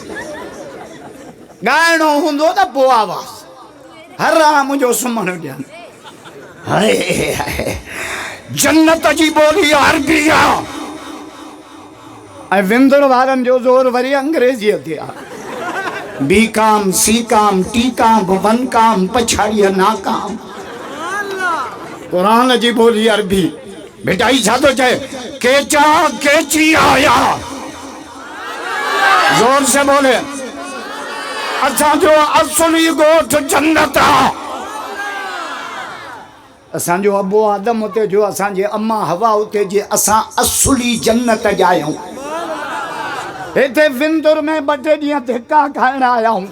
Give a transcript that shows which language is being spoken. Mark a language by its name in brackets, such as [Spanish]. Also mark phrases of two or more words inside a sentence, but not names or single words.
[Sindhi] ॻाइणो हूंदो न पोइ आवाज़ हराम जो सुम्हणु ॾियनि। हाय जन्नत जी बोली अरबी आहे ऐं विंदुर वारनि जो ज़ोर वरी अंग्रेज़ीअ ते आहे। बी काम सी काम टी काम वन काम पछाड़ीअ नाकाम। कुरान जी बोली अरबी। बेटा ही छा थो चए, केचा केची आया। [Hindi] जोर से बोले, [Sindhi] असांजो असली ॻोठ जन्नत आहे। असांजो अबो आदम उते जो असांजे अम्मा हवा उते जे असां असली जन्नत जा आहियूं। हिते विंदुर में ॿ टे ॾींहं धिका खाइण आया आहियूं।